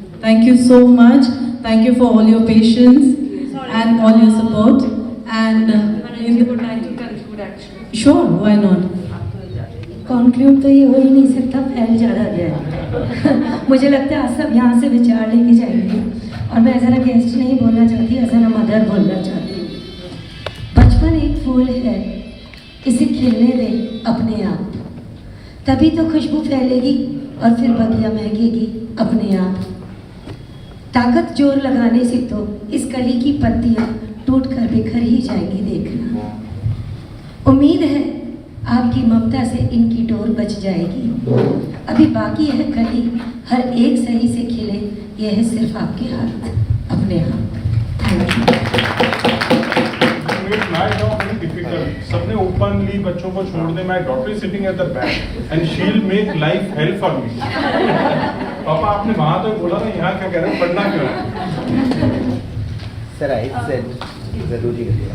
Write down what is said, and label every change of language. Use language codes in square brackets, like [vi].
[en] Thank you so much. Thank you for all your patience and all your support. And I would like to conclude actually. sure, why not? [hi] Conclude तो ये हो ही नहीं सकता, फैल ज़्यादा गया है। मुझे लगता है आज सब यहाँ से विचार लेके जाएंगे और मैं [en] as an guest [hi] नहीं बोलना चाहती, [en] as an mother [hi] बोलना चाहती हूँ। बचपन एक फूल है, इसे खिलने दे अपने आप, तभी तो खुशबू फैलेगी और फिर बगिया महकेगी अपने आप। ताकत जोर लगाने से तो इस कली की पत्तियाँ टूट कर बिखर ही जाएंगी देखना। उम्मीद है आपकी ममता से इनकी डोर बच जाएगी। अभी बाकी है कली हर एक सही से खिले, यह है सिर्फ आपके हाथ, अपने हाथ। [en] Thank you. It's my job very difficult. [hi] सबने openly बच्चों को छोड़ दे. [en] My daughter is sitting at the back and she'll make life hell for me. [hi] पापा आपने वहाँ तो बोला ना, यहाँ क्या कह रहे हैं, पढ़ना क्यों है? [en] Sir, I said [hi] जरूरी है.